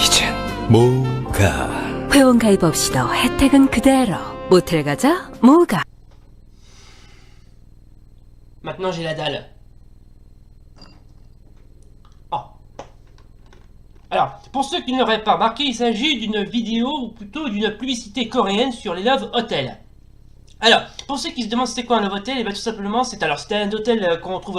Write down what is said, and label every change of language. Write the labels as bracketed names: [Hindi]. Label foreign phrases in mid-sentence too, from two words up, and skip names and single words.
[Korean] 이젠 뭐가. 회원 가입 없이도 혜택은 그대로. 모텔 가자, 뭐가. [French] Maintenant j'ai la dalle. Oh. Alors, pour ceux qui ne l'auraient pas remarqué, il s'agit d'une vidéo, ou plutôt d'une publicité coréenne sur les [English] Love Hotels. [French] Alors, pour ceux qui se demandent c'était quoi un [English] Love Hotel, [French] et bien tout simplement, c'était un hôtel qu'on trouve...